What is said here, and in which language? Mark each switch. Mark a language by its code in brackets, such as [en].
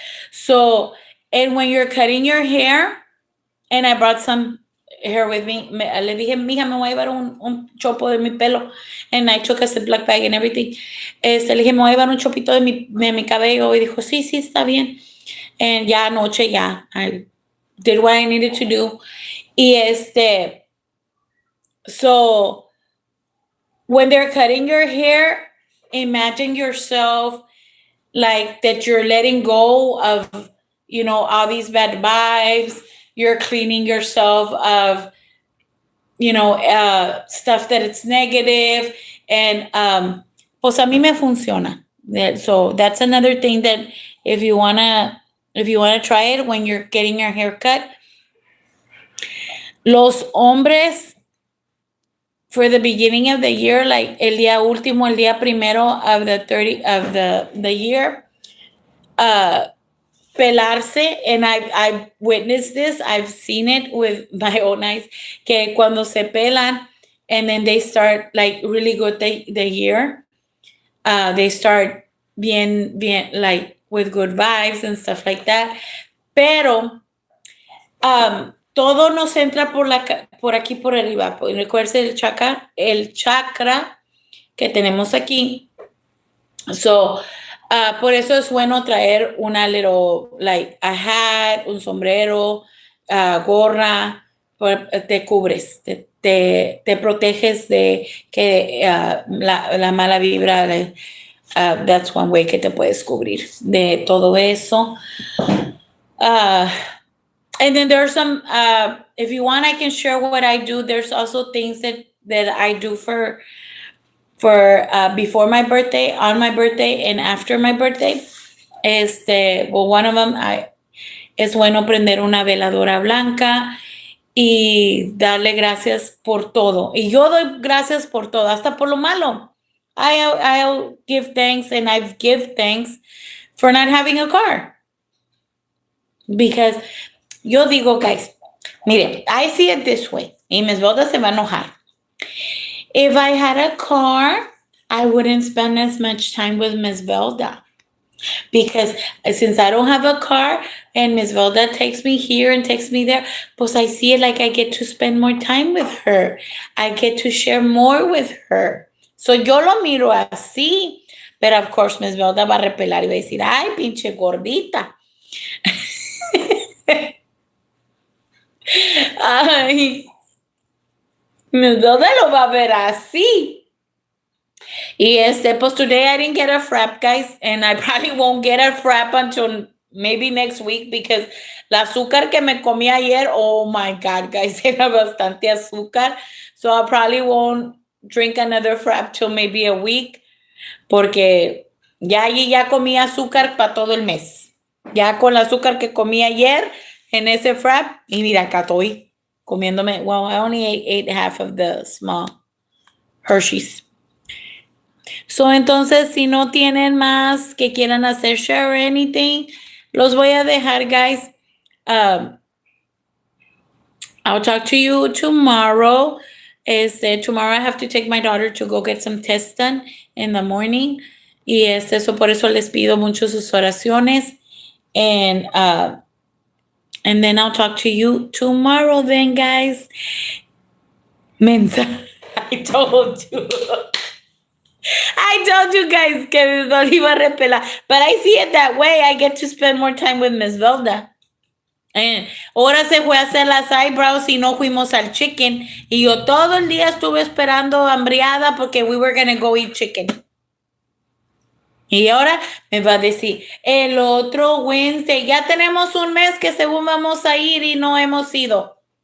[en] So, and when you're cutting your hair, and I brought some hair with me, [es] le dije, mija, me voy a llevar un chopo de mi pelo, [en] and I took a Ziploc bag and everything. [es] Le dije, me voy a llevar un chopito de mi cabello, y dijo, sí, está bien. [en] And [es] ya anoche, [en] I did what I needed to do. Y so when they're cutting your hair, imagine yourself like that you're letting go of, all these bad vibes. You're cleaning yourself of, stuff that it's negative. And pues a mí me funciona. So that's another thing that if you wanna try it when you're getting your hair cut. [es] Los hombres, [en] for the beginning of the year, like [es] el día primero [en] of the year, [es] pelarse, [en] and I've witnessed this. I've seen it with my own eyes. [es] Que cuando se pelan, [en] and then they start like really good the year. They start [es] bien, [en] like with good vibes and stuff like that. [es] Pero todo nos entra por aquí por arriba. Recuerden el chakra que tenemos aquí. So, por eso es bueno traer una [en] little, like a hat, [es] un sombrero, gorra, te cubres, te proteges de que la mala vibra. [en] That's one way [es] que te puedes cubrir de todo eso. [en] And then there's some, if you want, I can share what I do. There's also things that I do for before my birthday, on my birthday, and after my birthday. One of them, [es] es bueno prender una veladora blanca y darle gracias por todo. Y yo doy gracias por todo, hasta por lo malo. [en] I'll give thanks, and I've give thanks for not having a car. Because [es] yo digo, guys, mire, [en] I see it this way, [es] y Miss Boda se va a enojar. [en] If I had a car, I wouldn't spend as much time with Miss Velda. Because since I don't have a car and Miss Velda takes me here and takes me there, [es] pues [en] I see it like I get to spend more time with her. I get to share more with her. So [es] yo lo miro así. Pero, [en] of course, [es] Miss Velda va a repelar y va a decir, ay, pinche gordita. Ay, Miss Velda lo va a ver así. Y pues [en] today I didn't get a frap, guys, and I probably won't get a frap until maybe next week because [es] la azúcar que me comí ayer, [en] oh my God, guys, [es] era bastante azúcar. [en] So I probably won't drink another frap till maybe a week [es] porque ya allí ya comí azúcar para todo el mes. Ya con el azúcar que comí ayer en ese frap, y mira, acá estoy comiéndome. [en] Well, I only ate half of the small Hershey's. [es] So, entonces, si no tienen más que quieran hacer [en] share or anything, [es] los voy a dejar, guys. [en] I'll talk to you tomorrow. Tomorrow I have to take my daughter to go get some tests done in the morning. [es] Y eso por eso les pido mucho sus oraciones. [en] And then I'll talk to you tomorrow then, guys. Mensa, I told you. I told you guys [es] que Miss Velda iba a repelar. [en] But I see it that way. I get to spend more time with Miss Velda. [es] Ahora se fue a hacer las [en] eyebrows [es] y no fuimos al [en] chicken. [es] Y yo todo el día estuve esperando hambriada porque [en] we were going to go eat chicken. [es] Y ahora me va a decir, el otro [en] Wednesday, [es] ya tenemos un mes que según vamos a ir y no hemos ido.